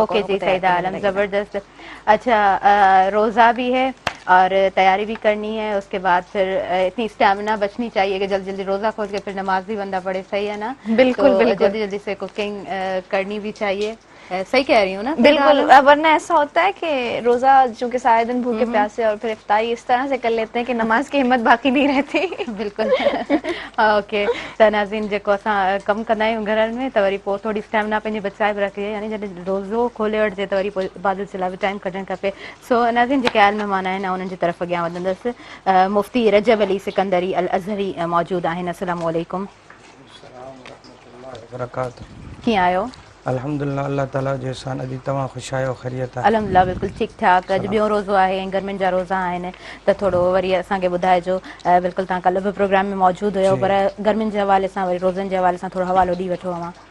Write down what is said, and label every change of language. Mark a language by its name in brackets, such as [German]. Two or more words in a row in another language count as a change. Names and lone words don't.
[Urdu] اوکے جی، سعیدہ عالم، زبردست۔ اچھا، روزہ بھی ہے اور تیاری بھی کرنی ہے، اس کے بعد پھر اتنی اسٹیمنا بچنی چاہیے کہ جلدی جلدی روزہ کھول کے پھر نماز بھی بندہ پڑھے، صحیح ہے نا? बिल्कुल तो बिल्कुल جلدی جلدی سے کوکنگ کرنی بھی چاہیے. صحیح کہہ رہی ہوں نا? بالکل، ورنہ ایسا ہوتا ہے کہ روزہ چونکہ سارے دن بھوکے پیاسے اور پھر افطاری اس طرح سے کر لیتے ہیں کہ نماز کی ہمت باقی نہیں رہتی. बिल्कुल। ओके, [Sindhi] त नाज़रीन जेको असां कमु कंदा आहियूं घरनि में त वरी पोइ थोरी स्टैमिना पंहिंजी बचाए बि रखिजे, यानी जॾहिं रोज़ो खोले वठिजे त वरी पोइ इबादत जे लाइ बि टाइम कढणु खपे। सो नाज़रीन जेके आयल महिमान आहिनि उन्हनि जी तरफ़ अॻियां वधंदसि। मुफ़्ती रजब अली सिकंदरी अल अज़हरी मौजूदु आहिनि। [Arabic] السلام عليكم. [Sindhi] कीअं आहियो? अल्हम्दुलिल्लाह, अल्लाह ताला जो एहसान। अॼु तव्हां ख़ुशि आहियो, ख़ैरियत आहे? अल्हम्दुलिल्लाह, बिल्कुलु ठीकु ठाक। अॼु ॿियों रोज़ो आहे ऐं गर्मियुनि जा रोज़ा आहिनि, त थोरो वरी असांखे ॿुधाइजो। बिल्कुलु तव्हां कल्ह बि प्रोग्राम में मौजूदु हुयो, पर गर्मियुनि जे हवाले सां वरी रोज़नि जे हवाले सां थोरो हवालो ॾेई वठो अव्हां।